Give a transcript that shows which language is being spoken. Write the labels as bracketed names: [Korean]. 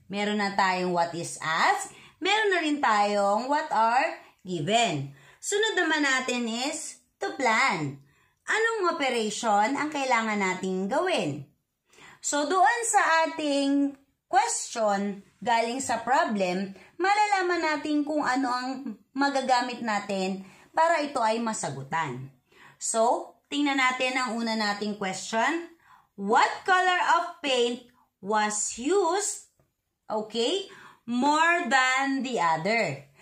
[Filipino] Meron na tayong what is asked. Meron na rin tayong what are given. Sunod naman natin is to plan. Anong operation ang kailangan nating gawin? So, doon sa ating question, galing sa problem, malalaman natin kung ano ang magagamit natin para ito ay masagutan. So, tingnan natin ang una nating question. [English] What color of paint was used, okay, more than the other?